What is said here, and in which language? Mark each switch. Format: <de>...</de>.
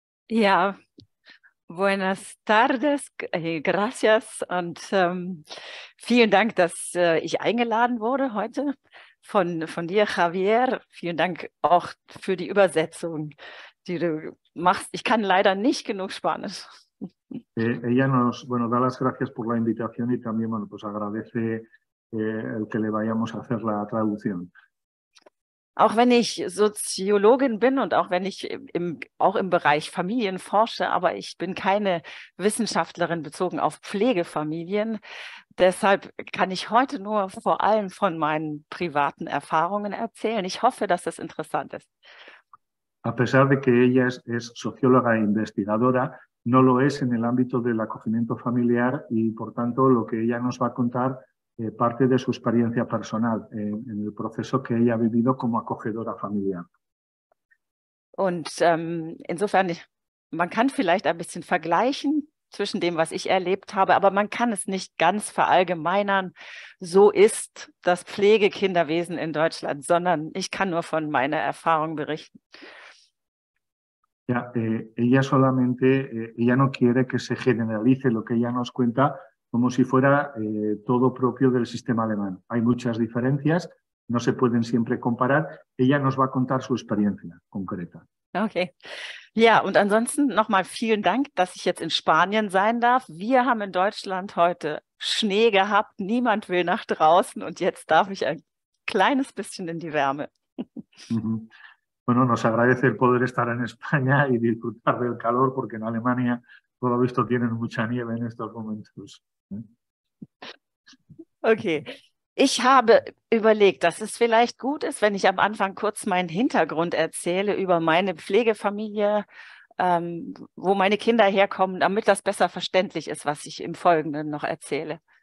<de>Ja,</de> <es>buenas tardes, gracias</es> <de>und vielen Dank, dass ich eingeladen wurde heute von dir, Javier. Vielen Dank auch für die Übersetzung, die du machst. Ich kann leider nicht genug Spanisch.</de> <es>Ella nos da las gracias por la invitación y también pues agradece el que le vayamos a hacer la traducción.</es> <de>Auch wenn ich Soziologin bin und auch wenn ich auch im Bereich Familien forsche, aber ich bin keine Wissenschaftlerin bezogen auf Pflegefamilien. Deshalb kann ich heute nur vor allem von meinen privaten Erfahrungen erzählen. Ich hoffe, dass das interessant ist.</de> <es>A pesar de que ella es socióloga e investigadora, no lo es en el ámbito del acogimiento familiar y, por tanto, lo que ella nos va a contar parte de su experiencia personal en el proceso que ella ha vivido como acogedora familiar.</es> <de>Und insofern, man kann vielleicht ein bisschen vergleichen zwischen dem, was ich erlebt habe, aber man kann es nicht ganz verallgemeinern. So ist das Pflegekinderwesen in Deutschland, sondern ich kann nur von meiner Erfahrung berichten.</de> <es>Ja, ella no quiere que se generalice lo que ella nos cuenta como si fuera todo propio del sistema alemán. Hay muchas diferencias, no se pueden siempre comparar. Ella nos va a contar su experiencia concreta. Okay.</es> <de>Ja, und ansonsten nochmal vielen Dank, dass ich jetzt in Spanien sein darf. Wir haben in Deutschland heute Schnee gehabt, niemand will nach draußen und jetzt darf ich ein kleines bisschen in die Wärme. Mhm.</de> <es>Bueno, nos agradece el poder estar en España y disfrutar del calor, porque en Alemania, por lo visto, tienen mucha nieve en estos momentos. Okay.</es> <de>Ich habe überlegt, dass es vielleicht gut ist, wenn ich am Anfang kurz meinen Hintergrund erzähle über meine Pflegefamilie, wo meine Kinder herkommen, damit das besser verständlich ist, was ich im Folgenden noch erzähle.</de>